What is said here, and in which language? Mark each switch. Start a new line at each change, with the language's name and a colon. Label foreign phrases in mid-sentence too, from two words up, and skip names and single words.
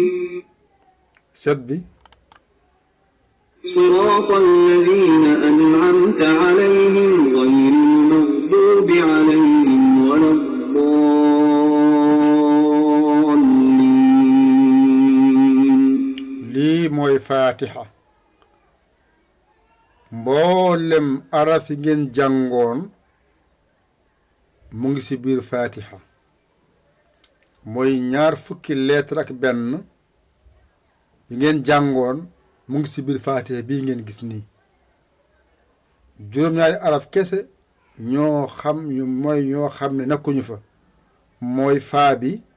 Wolof: 7 bi
Arabic: صراط الذين أنعمت عليهم غير المغضوب عليهم ولا الضالين
Wolof: lii mooy faatiha mboolem arafi ngeen jàngoon mu ngi ci biir faatiha mooy 20 lettre ak benn yi ngeen jàngoon mu ngi ci biir faatiha bii ngeen gis nii juróom-ñaari araf kese ñoo xam ne nekkuñu fa mooy faa bi